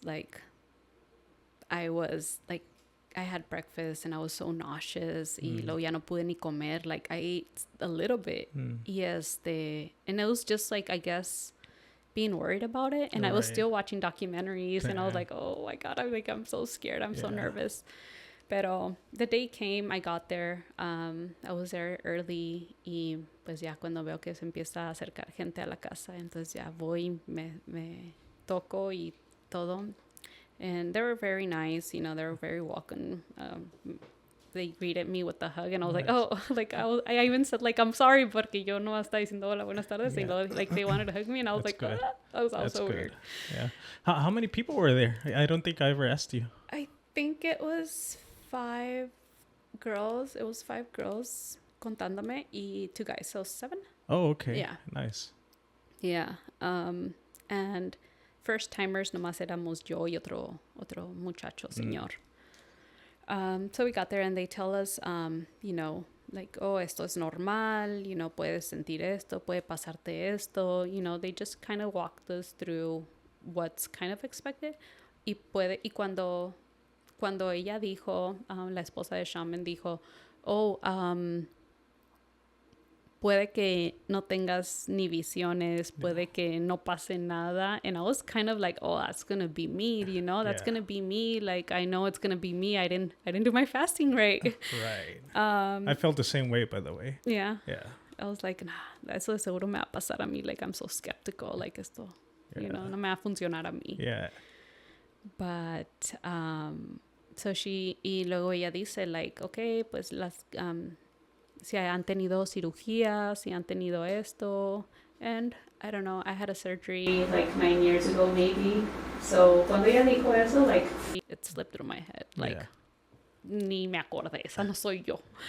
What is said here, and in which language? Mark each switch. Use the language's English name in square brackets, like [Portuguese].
[English] Like, I had breakfast and I was so nauseous [Spanish] y luego ya no pude ni comer. [English] Like, I ate a little bit. And it was just like, I guess, being worried about it. And I was still watching documentaries and I was like, oh my God, I'm so scared. I'm so nervous. [Spanish] Pero [English] the day came, I got there. I was there early [Spanish] y pues ya cuando veo que se empieza a acercar gente a la casa, entonces ya voy, me toco y todo. [English] And they were very nice, they were very welcome. They greeted me with a hug, and I was like, oh, like I even said, like, I'm sorry, [Spanish] porque yo no estaba diciendo hola, buenas tardes. [English] Yeah. And like they wanted to hug me, and I was like, that was also weird. Yeah. How many people were there? I don't think I ever asked you. I think it was 5 girls. It was 5 girls [Spanish] contándome y [English] 2 guys, so 7. Oh, okay. Yeah. Nice. Yeah. And first timers [Spanish] nomás éramos yo y otro muchacho, señor. [English] So we got there and they tell us, like, oh, [Spanish] esto es normal, puedes sentir esto, puede pasarte esto, [English] they just kind of walked us through what's kind of expected. [Spanish] Y cuando ella dijo, la esposa de Shaman dijo, oh, puede que no tengas ni visiones, puede que no pase nada. [English] And I was kind of like, oh, that's going to be me, that's going to be me. Like, I know it's going to be me. I didn't do my fasting right. Right. I felt the same way, by the way. Yeah. Yeah. I was like, nah, [Spanish] eso de seguro me va a pasar a mí. [English] Like, I'm so skeptical. [Spanish] Like, esto, no me va a funcionar a mí. [English] Yeah. [Spanish] But, so y luego ella dice, like, okay, pues si han tenido cirugía, si han tenido esto. And [English] I don't know, I had a surgery like 9 years ago maybe. So [Spanish] cuando ella dijo eso, [English] like it slipped through my head. [Spanish] Like ni me acordé, esa no soy yo.